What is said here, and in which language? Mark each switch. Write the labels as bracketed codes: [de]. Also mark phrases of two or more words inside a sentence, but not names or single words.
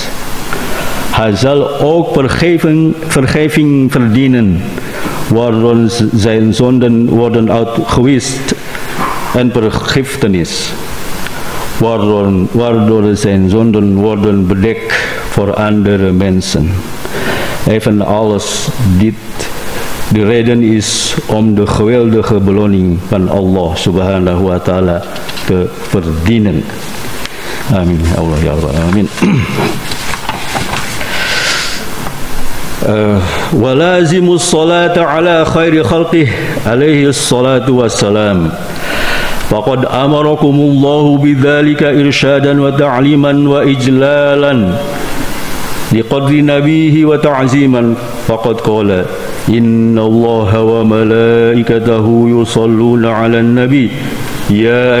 [nl] Hij zal ook vergeving verdienen, waardoor zijn zonden worden uitgewist en vergiftenis, waardoor zijn zonden worden bedekt voor andere mensen. Evenals dit de reden is om de geweldige beloning van Allah [ar] سبحانه وتعالى [nl] te verdienen. [ar] آمين الله يا رب العالمين. ولازم الصلاة على خير خلقه عليه الصلاة والسلام فقد أمركم الله بذلك إرشادا وتعليما وإجلالا لقدر نبيه وتعزيما فقد قال إن الله وملائكته يصلون على النبي يا